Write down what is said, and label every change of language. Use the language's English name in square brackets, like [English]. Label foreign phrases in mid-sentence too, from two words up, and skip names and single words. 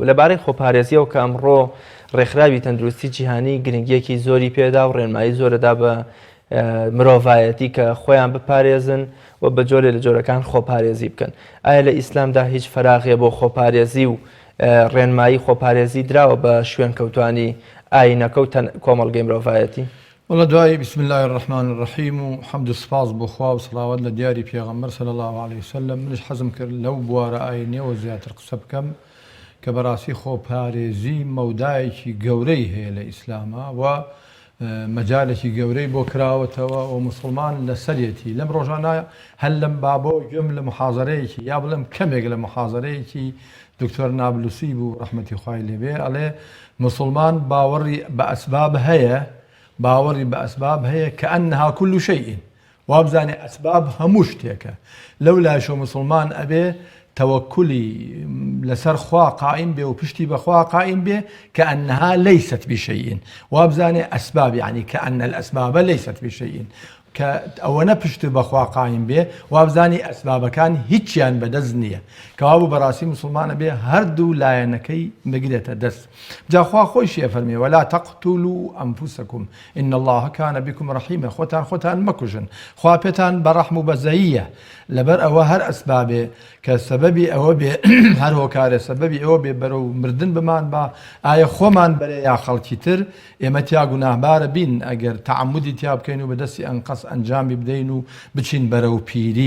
[Central Kurdish] لەبارەی خۆپارێزیەوە کە ئەمڕۆ ڕێکخراوی تەندروستی جیهانی گرنگیەکی زۆری پێدا و ڕێنمایی زۆرەدا بە مرۆڤایەتی کە خۆیان بپارێزن و بە جۆرێ لە جۆرەکان خۆپارێزی بکەن. ئایا لە ئیسلامدا هیچ فەراغیە بۆ خۆپارێزی و ڕێنمایی خۆپارێزی دراوە بە شوێن کەوتوانی ئاینەکە و کۆمەڵگەی مرۆڤایەتی؟ وڵا دوای [Arabic] بسم الله الرحمن الرحیم [Central Kurdish] و حەمد و سپاس بۆ خوا و سڵاوات لە دیاری پێغەمبەر [Arabic] صلی الله علیه وسلم. [Central Kurdish] منش حەزم کرد لەو بوارە ئاینیەوە زیاتر قسە بکەم کە بەڕاستی خۆپارێزی مەودایەکی گەورەی هەیە لە ئیسلامە و مەجالێکی گەورەی بۆ کراوەتەوە و مسلمان لەسەرێتی لەم ڕۆژانە هەل لەم بابۆ گوێم لە محاضەرەیەکی یا بڵێم کەمێک لە محاضەرەیەکی دکتۆر نابلوسی بوو ڕەحمەتی خوای لێبێ، ئەڵێ مسلمان باوەڕی بە ئەسباب هەیە، باوەڕی بە ئەسباب هەیە کە [Arabic] ئەنها كل شيء، [Central Kurdish] وابزانێ ئەسباب هەموو شتێکە. لەو لاشۆ مسلمان ئەبێ تەوەکولی لەسەر خوا قائم بێ و پشتی بەخوا قائم بێ [Arabic] كأنها ليست بشيء، [Central Kurdish] وابزانێ ئەسباب [Arabic] يعني كأن الأسباب ليست بشيء، [Central Kurdish] کە ئەوەنە پشت بەخوا قایم بێ وابزانی ئەسبابەکان هیچیان بەدەست نییە، کەوا بوو بەڕاستی مسلمانە بێ هەردوو لایەنەکەی بگرێتە دەست. جاخوا خۆیشی فەرمێ [Arabic] ولا تقتلوا أنفسكم إن الله كان بكم رحيما، [Central Kurdish] خۆتان مەکوژن، خوا پێتان بەڕەحم و بەزەییە. لەبەر ئەوە هەر ئەسبابێ کە سەبەبی ئەوە بێ هەر هۆکارە سەبەبی ئەوە بێ بەرەو مردن بمان با ئایا خۆمان بەرێ یا خەڵکی تر ئێمە تیا گوناهبارە بین ئەگەر تەعەمودی تیا بکەین و بەدەستی ئەنقەس ئەنجامی بدەین و بچین بەرەو پیری.